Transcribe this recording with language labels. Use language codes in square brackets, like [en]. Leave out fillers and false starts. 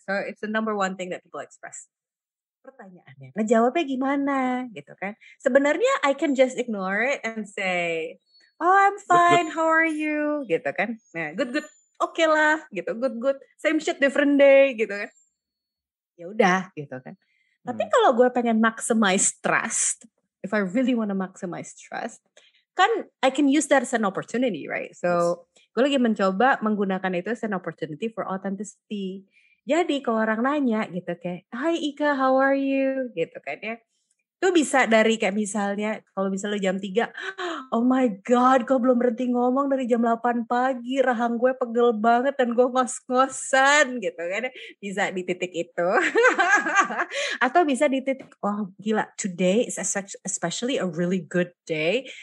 [en] So it's the number one thing that people express. [id] Pertanyaannya, ngejawabnya gimana gitu kan. Sebenarnya [en] I can just ignore it and say, oh I'm fine, how are you? [id] Gitu kan. Nah, good. Oke lah gitu, good. [en] Same shit different day [id] gitu kan. Ya udah gitu kan. Tapi kalau gue pengen [en] maximize trust, if I really want to maximize trust, kan I can use that as an opportunity, right? [id] So gue lagi mencoba menggunakan itu [en] as an opportunity for authenticity. [id] Jadi kalau orang nanya gitu kayak, Hi Ika, [en] how are you? [id] Gitu kan ya. Itu bisa dari kayak misalnya, kalau misalnya jam 3, oh my God, kok belum berhenti ngomong dari jam 8 pagi, rahang gue pegel banget dan gue ngos-ngosan gitu kan. Bisa di titik itu. Atau bisa di titik, oh gila, [en] today is especially a really good day.